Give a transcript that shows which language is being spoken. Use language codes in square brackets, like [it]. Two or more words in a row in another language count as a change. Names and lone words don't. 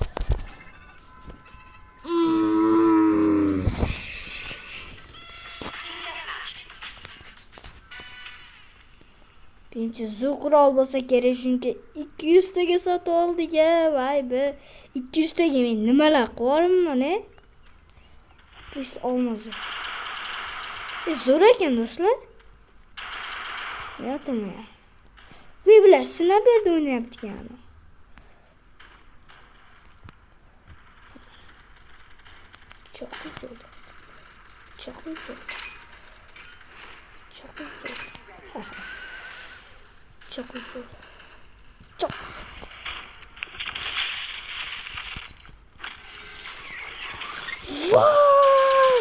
[uz] Birinchi zo'r qurol bo'lsa kerak, chunki 200 taga sotib oldik a, voy be. 200 taga men nimalar qilaman, e? Biz olmaz. Zo'r ekan do'stlar. Yo'qmi? Bu bilan sinaberda o'ynayapti yana. [tr] Çok güzel. Çok güzel. Çok güzel. Çok güzel. Çok. Vay!